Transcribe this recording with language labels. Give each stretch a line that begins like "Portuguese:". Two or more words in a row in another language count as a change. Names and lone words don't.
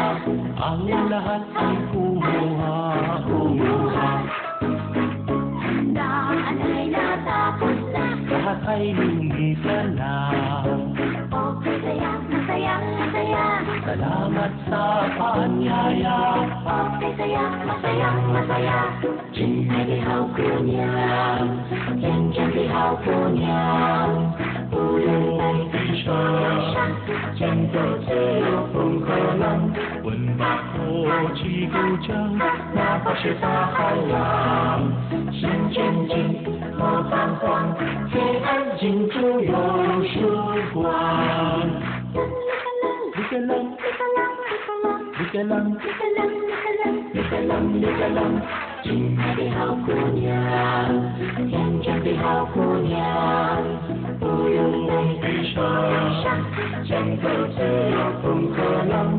Filipino: ang lahat ay kumuha. Handaan ay natapos na. Lahat ay lumisan na. Okay saya. Salamat sa paanyaya. Okay saya.
Chinese: 亲爱的好姑娘，天真的好姑娘，不用担心说要伤，前途自有风和浪。闻把火气鼓掌，哪怕是大海洋，向前进，莫彷徨，黑暗尽就有曙光。
Filipino: lika lang，
Chinese: 亲爱的好姑娘，天真的好姑娘，不用担心说要伤，前途自有风和浪。